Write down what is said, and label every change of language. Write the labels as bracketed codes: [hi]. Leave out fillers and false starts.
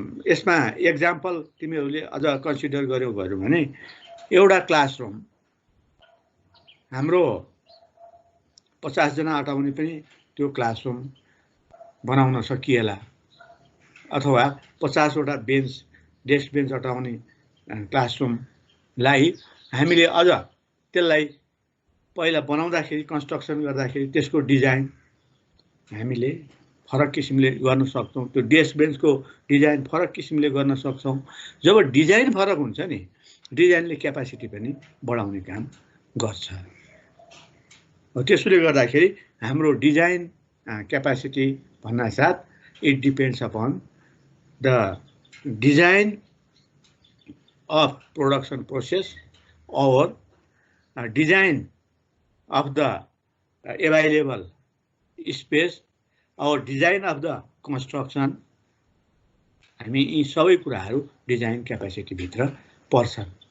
[ne] यसमा एक्जाम्पल तिमीहरूले अझ कन्सिडर गर्यौ भने एउटा क्लासरुम हाम्रो 50 जना अटाउने पनि त्यो क्लासरुम बनाउन सकिएला, अथवा 50 वटा बेन्च डेस्क बेन्च अटाउने क्लासरुमलाई हामीले अझ त्यसलाई पहिला बनाउँदाखेरि कन्स्ट्रक्सन गर्दाखेरि त्यसको डिजाइन हामीले फरक किसिमले गर्न सक्छौँ। त्यो डेस्क बेन्चको डिजाइन फरक किसिमले गर्न सक्छौँ। जब डिजाइन फरक हुन्छ नि डिजाइनले क्यापासिटी पनि बढाउने काम गर्छ। त्यसले गर्दाखेरि हाम्रो design capacity भन्नासाथ [en] it depends upon the design of production process or design of the available space or design of the construction [ne] हामी यी सबै कुराहरू डिजाइन क्यापासिटीभित्र पर्छन्।